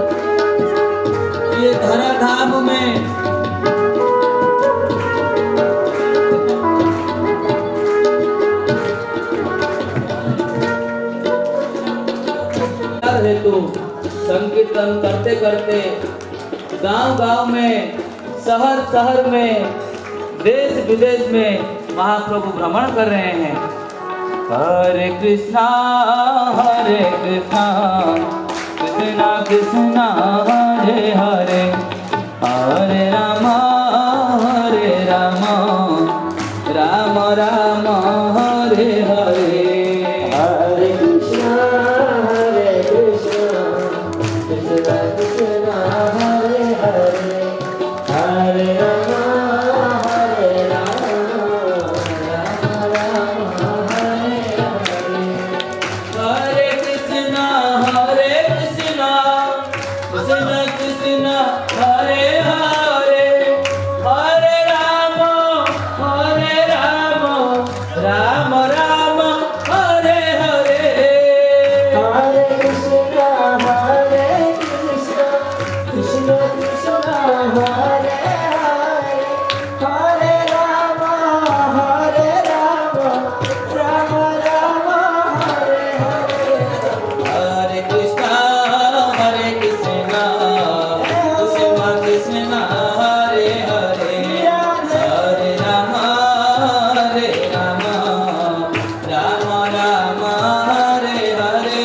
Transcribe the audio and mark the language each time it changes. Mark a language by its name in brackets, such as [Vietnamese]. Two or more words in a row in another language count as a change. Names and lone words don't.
[Hindi] ये धराधाम में हेतु संकीर्तन करते करते गांव गांव में, शहर शहर में, देश विदेश में महाप्रभु भ्रमण कर रहे हैं। [Sanskrit] हरे कृष्णा कृष्णा कृष्णा हरे हरे हरे राम राम राम हरे हरे हरे कृष्ण, कृष्ण कृष्ण, हरे हरे, हरे राम, राम राम, हरे हरे. हरे कृष्णा कृष्णा कृष्णा हरे हरे हरे राम राम राम हरे हरे हरे कृष्ण, कृष्ण कृष्ण, हरे हरे, हरे राम, राम राम, हरे हरे. हरे कृष्णा कृष्णा कृष्णा हरे हरे हरे राम राम राम हरे हरे